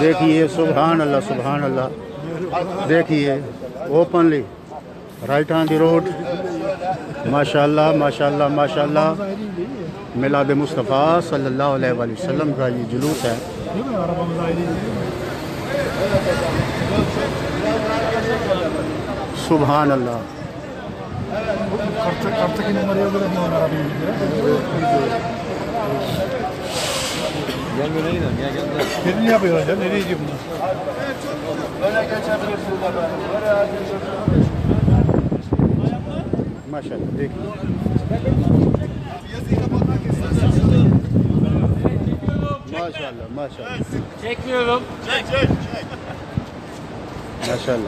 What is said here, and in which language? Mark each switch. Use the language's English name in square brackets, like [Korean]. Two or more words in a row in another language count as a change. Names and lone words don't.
[Urdu] دیکھیے [Arabic] سبحان اللہ سبحان اللہ۔ [Urdu] دیکھیے [English] openly right on the road [Arabic] ماشاءاللہ ماشاءاللہ ماشاءاللہ۔ [Urdu] میلاد مصطفیٰ [Arabic] صلی اللہ علیہ وسلم [Urdu] کا یہ جلوس ہے۔ [Arabic] سبحان اللہ۔ [Turkish] Birini yapıyor hocam. Nereye gidiyor bunlar? [Arabic] ماشاءاللہ دیکھیے ماشاءاللہ ماشاءاللہ ماشاءاللہ۔